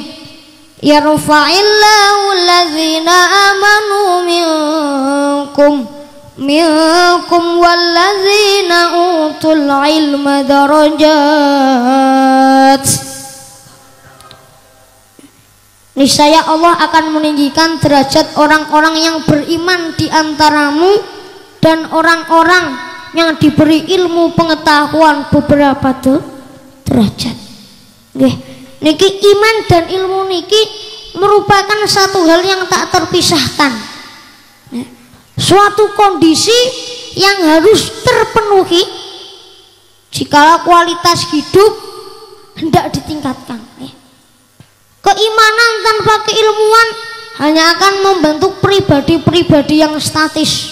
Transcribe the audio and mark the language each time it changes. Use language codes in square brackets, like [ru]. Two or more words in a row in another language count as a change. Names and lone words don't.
[ar] يرفع الله الذين آمنوا منكم والذين أوتوا العلم درجات. [id] Niscaya Allah akan meninggikan derajat orang-orang yang beriman di antaramu dan orang-orang yang diberi ilmu pengetahuan beberapa derajat. Nggih, niki iman dan ilmu niki merupakan satu hal yang tak terpisahkan. Suatu kondisi yang harus terpenuhi jika kualitas hidup hendak ditingkatkan. Keimanan tanpa keilmuan hanya akan membentuk pribadi-pribadi yang statis.